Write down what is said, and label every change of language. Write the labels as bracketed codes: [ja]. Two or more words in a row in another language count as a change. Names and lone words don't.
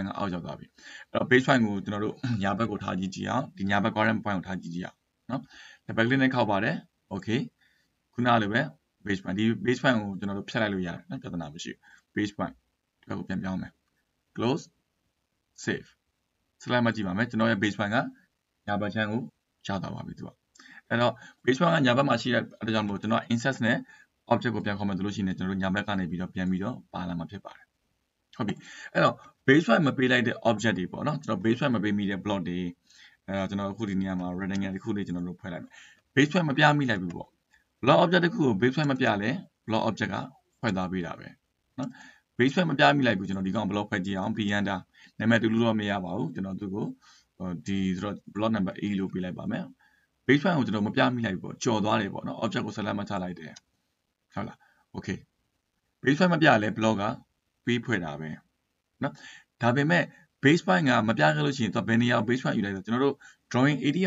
[my] ကအောက်ရောက်သွားပြီအဲ့တော့ [en] base point [my] ကိုကျွန်တော်တို့ညာဘက်ကိုထားကြည့်အောင်ဒီညာဘက် [en] current point [my] ကိုထားကြည့်အောင်နော် [en] double click [my] နဲ့ခောက်ပါတယ် okay ခုနလိုပဲ [en] base point [my] ဒီ [en] base point [my] ကိုကျွန်တော်တို့ဖြတ်လိုက်လို့ရတယ်နော်ပြဿနာမရှိဘူး [en] base point [my] ဒီဘက်ကိုပြန်ပြောင်းမယ် [en] close save slide [my] မှာကြည့်ပါမယ်ကျွန်တော်ရဲ့ [en] base point [my] ကညာဘက်ချမ်းကိုရောက်သွားပါပြီသူကအဲ့တော့ [en] base point [my] ကညာဘက်မှာရှိတဲ့အတွက်ကြောင့်မို့ကျွန်တော် insert နဲ့ object ကိုပြန်ခေါ်မယ် ဆိုလို့ရှိရင်ကျွန်တော်တို့ညာဘက်ကနေပြီးတော့ပြန်ပြီးတော့ပါလာမှာဖြစ်ပါတယ်ဟုတ်ပြီအဲ့တော့ [en] base point [my] မပေးလိုက်တဲ့ object တွေပေါ့နော်ကျွန်တော် [en] base point [my] မပေးမိတဲ့ block တွေအဲ့တော့ကျွန်တော်အခုဒီနေရာမှာ rectangle တစ်ခုလေးကျွန်တော်တို့ဖွဲ့လိုက်မယ် [en] base point [my] မပြမိလိုက်ဘူးပေါ့ [en] block object [my] တစ်ခုကို [en] base point [my] မပြလဲ [en] block object [my] ကဖွဲ့သွားပေးတာ ပဲနော် [en] base point [my] မပြမိလိုက်ဘူးကျွန်တော်ဒီကောင် block ဖွဲ့ကြည့်အောင် [en] p enter [my] နာမည်တူလို့တော့မရပါဘူးကျွန်တော်သူ့ကိုဒီဆိုတော့ [en] block number a [my] လို့ပေးလိုက်ပါမယ် [en] base point [my] ကိုကျွန်တော်မပြမိလိုက်ဘူးပေါ့ကျော်သွားတယ်ပေါ့နော် object ကို select မှ တ်ထားလိုက်တယ်ဟုတ်လား [en] okay base point [my] မပြလဲ block ကပေးဖွဲ့တာပဲနော်ဒါပေမဲ့ [en] base point [my] ကမပြခဲ့လို့ရှိရင်သူဘယ်နေရာ [en] base point [my] ယူလိုက်ဆိုကျွန်တော်တို့ [en] drawing area